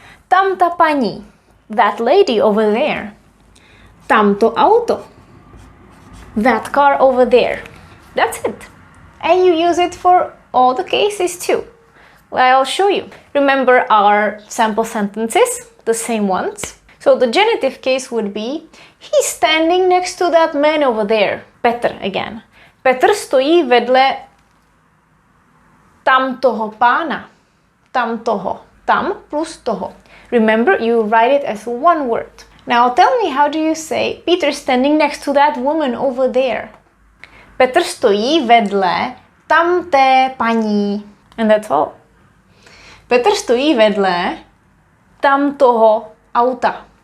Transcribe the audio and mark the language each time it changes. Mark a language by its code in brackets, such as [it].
[cs] Tamta paní, [en] that lady over there. [cs] Tamto auto, [en] that car over there. That's it. And you use it for all the cases too. I'll show you. Remember our sample sentences, the same ones. So the genitive case would be, he's standing next to that man over there. Petr again. [cs] Petr stojí vedle tamtoho pána. Tamtoho. Tam plus toho. [en] Remember, you write it as one word. Now tell me, how do you say Peter standing next to that woman over there? [cs] Petr stojí vedle tamté paní. [en] And that's all. [cs] Petr stojí vedle tamtoho auta.